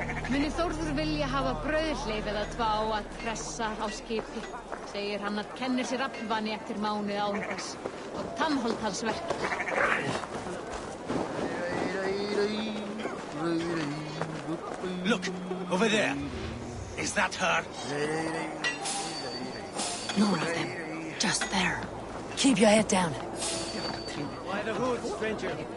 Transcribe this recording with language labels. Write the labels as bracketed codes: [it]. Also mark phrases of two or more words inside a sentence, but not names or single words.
[is] Muni Þórður vilja hafa brauðhleyf eða tvá að pressa á skipi. Segir hann að kennir sér aflvani eftir mánuð án þess. Og tannholt hans verkar. [en] Look, over there. Is that her? None of them. Just there. Keep your head down. By the hood, stranger.